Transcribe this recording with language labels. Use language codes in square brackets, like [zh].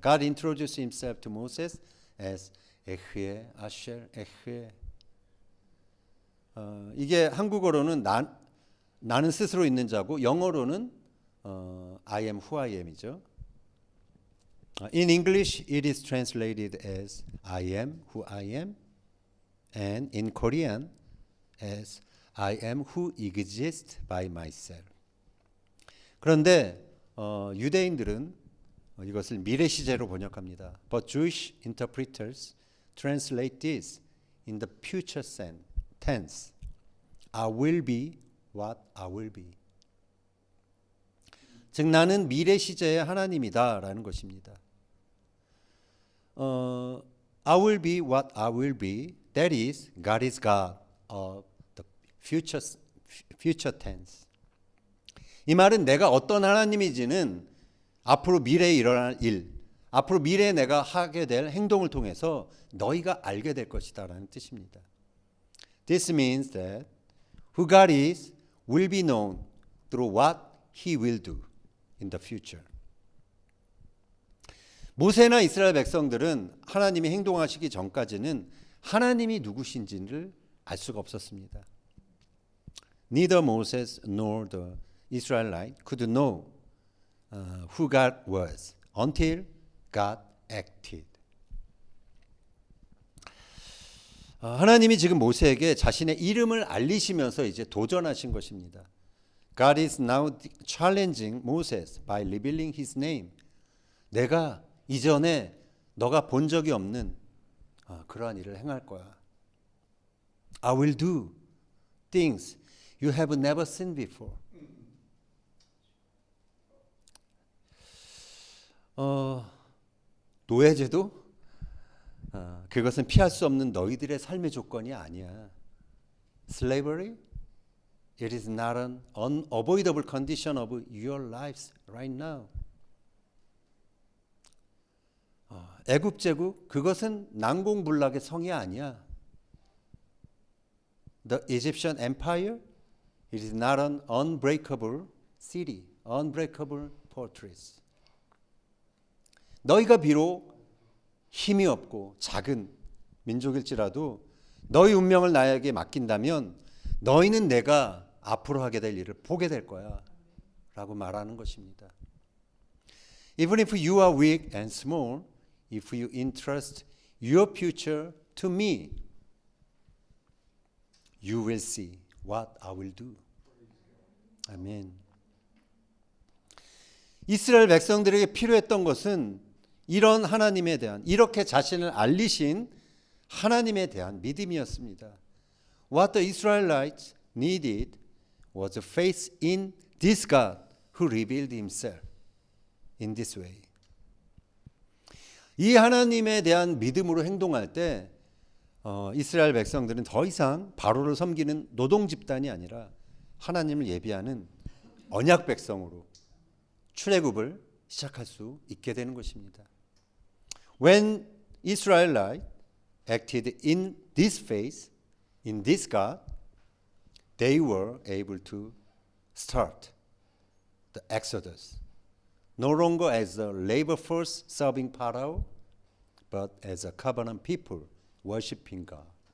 [en] God introduced himself to Moses as [he] 에흐에 아샬 에흐에. [ko] 이게 한국어로는 나는 스스로 있는 자고 영어로는 [en] I am who I am [ko] 이죠. [en] In English it is translated as I am who I am, and in Korean as I am who exists by myself. [ko] 그런데 유대인들은 이것을 미래 시제로 번역합니다. [en] But Jewish interpreters translate this in the future tense. I will be what I will be. [ko] 즉 나는 미래 시제의 하나님이다라는 것입니다. [en] I will be what I will be. That is, God is God of the future tense. [ko] 이 말은 내가 어떤 하나님인지는 앞으로 미래에 일어날 일, 앞으로 미래에 내가 하게 될 행동을 통해서 너희가 알게 될 것이다라는 뜻입니다. [en] This means that who God is will be known through what He will do in the future. [ko] 모세나 이스라엘 백성들은 하나님이 행동하시기 전까지는 하나님이 누구신지를 알 수가 없었습니다. [en] Neither Moses nor the Israelite could know who God was until God acted. [ko] 하나님이 지금 모세에게 자신의 이름을 알리시면서 이제 도전하신 것입니다. [en] God is now challenging Moses by revealing his name. [ko] 내가 이전에 너가 본 적이 없는 그러한 일을 행할 거야. [en] I will do things you have never seen before. [ko] 노예제도? 그것은 피할 수 없는 너희들의 삶의 조건이 아니야. [en] Slavery? It is not an unavoidable condition of your lives right now. [ko] 애굽 제국 그것은 난공불락의 성이 아니야. [en] The Egyptian Empire, it is not an unbreakable city, unbreakable fortress. [ko] 너희가 비록 힘이 없고 작은 민족일지라도 너희 운명을 나에게 맡긴다면 너희는 내가 앞으로 하게 될 일을 보게 될 거야 라고 말하는 것입니다. [en] Even if you are weak and small, if you entrust your future to me, you will see what I will do. [ko] 아멘. 이스라엘 백성들에게 필요했던 것은 이런 하나님에 대한, 이렇게 자신을 알리신 하나님에 대한 믿음이었습니다. [en] What the Israelites needed was faith in this God who revealed himself in this way. [ko] 이 하나님에 대한 믿음으로 행동할 때 이스라엘 백성들은 더 이상 바로를 섬기는 노동 집단이 아니라 하나님을 예비하는 언약 백성으로 출애굽을 시작할 수 있게 되는 것입니다. [en] When Israelites acted in this faith, in this God, they were able to start the Exodus, no longer as a labor force serving Pharaoh, but as a covenant people worshiping God.